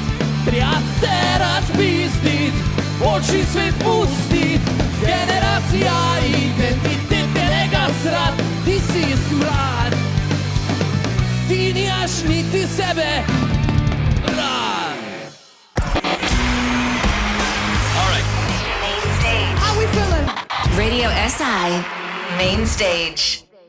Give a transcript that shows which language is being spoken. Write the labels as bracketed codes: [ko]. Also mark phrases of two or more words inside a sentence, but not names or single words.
[sl] Treba se razpizdit, oči svet pustit. Generacija identitetnega srad, ti si smrad. Ti nimaš niti sebe rad. [en] Main Stage. How we feeling? Radio SI Main Stage.